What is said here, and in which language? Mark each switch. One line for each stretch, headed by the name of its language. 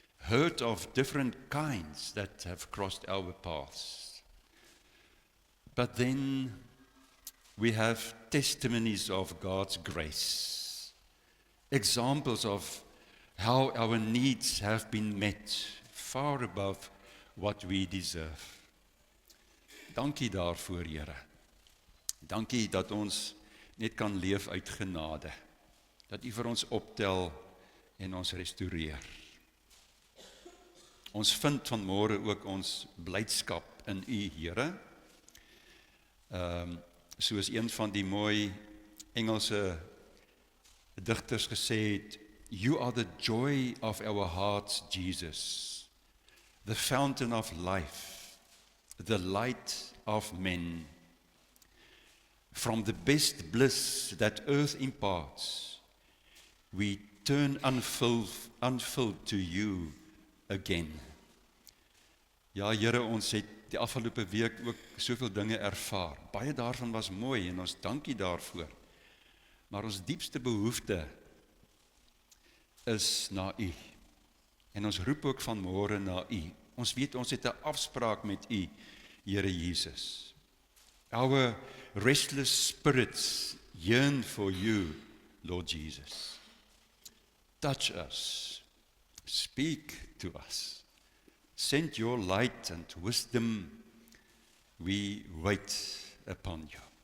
English: Hurt of different kinds that have crossed our paths. But then we have testimonies of God's grace, examples of how our needs have been met far above what we deserve.
Afrikaans: Dankie daarvoor, Here. Dankie dat ons net kan leef uit genade. dat U vir ons optel en ons restoreer. Ons vind vanmôre ook ons blydskap in U, Here. Soos een van die mooi Engelse digters gesê het,
English: You are the joy of our hearts, Jesus, the fountain of life, the light of men. From the best bliss that earth imparts, we turn unfilled to you again.
Afrikaans: Ja, Here, ons het die afgelope week ook soveel dinge ervaar. Baie daarvan was mooi en ons dankie daarvoor. Maar ons diepste behoefte is na U. En ons roep ook vanmôre na U. Ons weet ons het 'n afspraak met U, Here Jesus.
English: Our restless spirits yearn for you, Lord Jesus. Touch us, speak to us, send your light and wisdom, we wait upon you.